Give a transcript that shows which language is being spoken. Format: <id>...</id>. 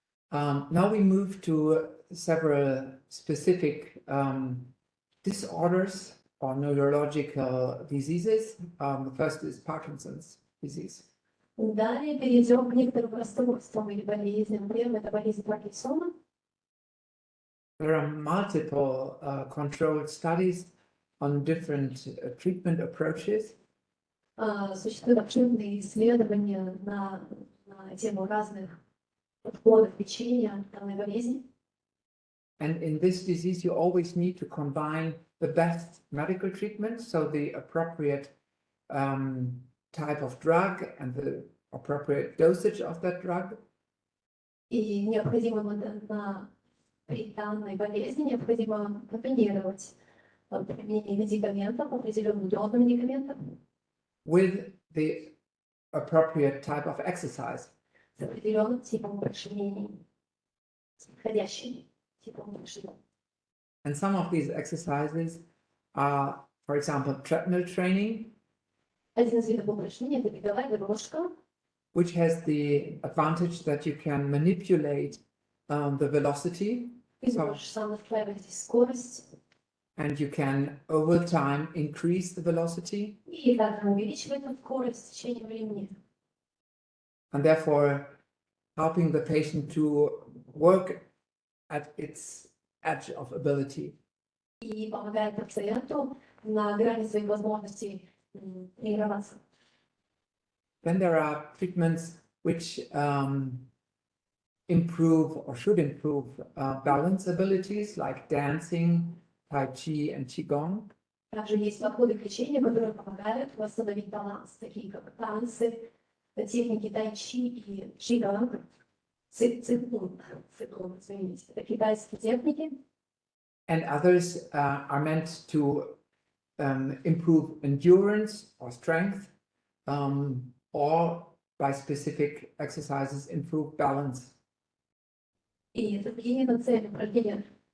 <en>Now we move to several specific disorders or neurological diseases. The first is Parkinson's disease.</en> <ru>Далее перейдем к некоторым расстройствам или болезням. Первый – это болезнь Паркинсона.</ru> <en>There are multiple controlled studies on different treatment approaches.</en> <ru>Существуют обширные исследования на тему разных подходов лечения данной болезни.</ru> <en>And in this disease, you always need to combine the best medical treatment, so the appropriate type of drug and the appropriate dosage of that drug.</en> <ru>И необходимо при данной болезни необходимо комбинировать применение медикаментов, определенную дозу медикаментов,</ru> <en>with the appropriate type of exercise.</en> <ru>с определенным типом упражнений, с подходящим типом упражнений.</ru> <en>And some of these exercises are, for example, treadmill training,</en> <ru>Один из видов упражнений – это беговая дорожка,</ru> <en>which has the advantage that you can manipulate the velocity,</en> <ru>ты можешь сам настраивать скорость,</ru> <en>and you can, over time, increase the velocity,</en> <ru>и также увеличивать эту скорость в течение времени.</ru> <en>and therefore helping the patient to work at its edge of ability.</en> <ru>И помогает пациенту на грани своих возможностей тренироваться.</ru> <en>Then there are treatments which improve or should improve balance abilities like dancing, Tai Chi, and Qigong.</en> <ru>Также есть подходы к лечению, которые помогают восстановить баланс, такие как танцы, техники тайчи и чигонг, цигун, извините, это китайские техники.</ru> <en>And others are meant to improve endurance or strength, or by specific exercises improve balance.</en> <ru>И другие нацелены упражнения.</ru>